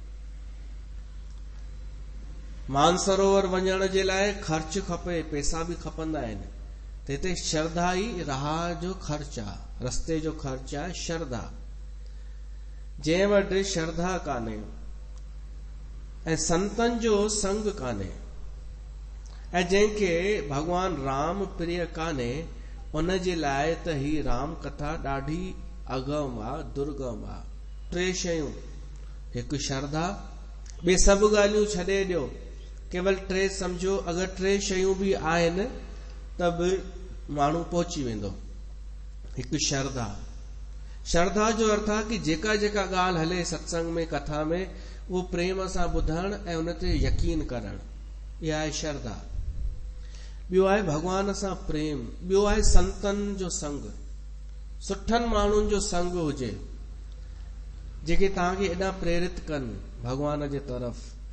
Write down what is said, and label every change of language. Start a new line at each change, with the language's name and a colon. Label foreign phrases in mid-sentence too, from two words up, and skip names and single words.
Sindhi: मानसरोवर वञण जे लाइ ख़र्च खपे, पैसा बि खपंदा आहिनि। त हिते श्रद्धा ई राह जो ख़र्च आहे, रस्ते जो ख़र्च आहे श्रद्धा। जंहिं वटि श्रद्धा कान्हे ऐं संतनि जो संग कान्हे, ऐं जंहिंखे भगवान राम प्रिय कान्हे, उन जे लाइ त ही राम कथा ॾाढी अगम आहे, दुर्गम आहे। टे शयूं, हिकु श्रद्धा, ॿिए सभु ॻाल्हियूं छॾे ॾियो, केवल टे सम्झो। अगरि टे शयूं बि आहिनि त बि माण्हू पहुची वेंदो। हिकु श्रद्धा। श्रद्धा जो अर्थ आहे कि जेका जेका ॻाल्हि हले सत्संग में, कथा में, उहो प्रेम सां ॿुधण ऐं उन ते यकीन करण। इहा आहे श्रद्धा। ॿियो आहे भगवान सां प्रेम। ॿियो आहे संतनि जो संग, सुठनि माण्हुनि जो संग हुजे जेके तव्हांखे एॾा प्रेरित कनि भगवान जे तरफ़।